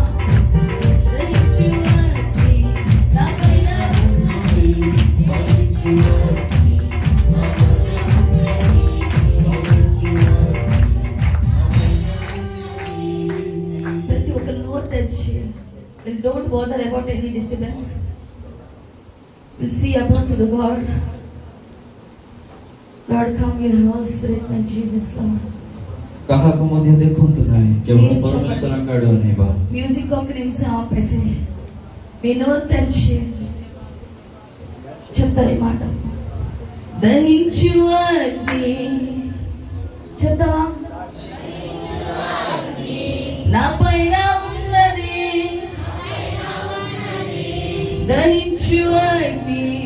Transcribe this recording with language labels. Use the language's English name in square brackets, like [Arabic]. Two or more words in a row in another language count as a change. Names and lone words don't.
[Telugu] దహించు అగ్ని నా పైన ఉన్నది, ప్రతి ఒక్కరు నోరు తెరిచి [English] we'll don't bother about any disturbance, we'll see about to the God. Lord, come your Holy Spirit, my Jesus, Lord. [Odia] କାହାକୁ ମଧ୍ୟ ଦେଖନ୍ତୁ ନାହିଁ, କେବଳ ପରମେଶ୍ୱର ଆଡକୁ ଅନେଇବା. [Telugu] మ్యూజిక్ ఒక నిమిషం ఆపేసి మీ నోరు తెరిచి చెప్తారు ఈ మాట. దహించు అగ్ని చెప్తావా? నా పైన ఉన్నది, దహించు అగ్ని